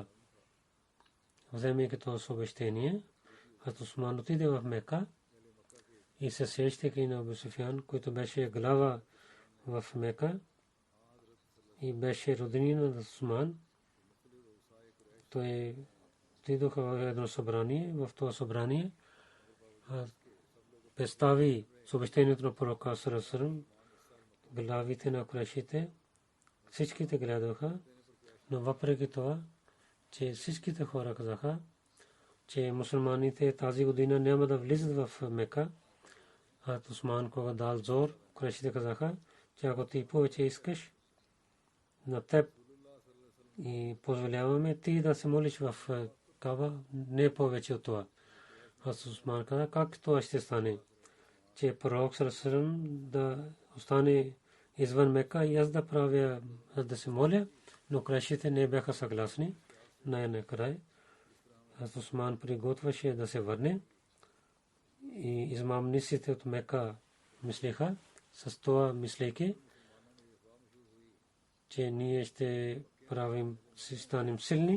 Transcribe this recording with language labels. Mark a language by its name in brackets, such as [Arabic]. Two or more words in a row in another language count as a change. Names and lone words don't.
[Bulgarian] Вземе като обещание, като Усман отиде в Мека и се срещайки на Абу Суфиян, който беше глава в Мека и беше роднина на Усман. Той отидоха в едно събрание. В това събрание представи съобщението на пророка [Arabic] صلى الله عليه وسلم, [Bulgarian] главите на курайшите. Всичките гледаха, но въпреки това, че всичките хора казаха, че мусулманите тази година няма да влизат в Мека. А Усман, кога дал зор, курайшите казаха, че ако ти повече искаш на теб и позволяваме ти да се молиш в Каба, не повече от това. Аз Усман каза, как това ще стане? Че пророк [Arabic] صلى الله عليه وسلم [Bulgarian] да остане извън Мека и аз да правя, да се моля, но курайшите не бяха съгласни. най-накрая Усман приготвяше да се върне и измамниците от Мека мислеха с това мислейки, че ние ще правим, ще станем силни.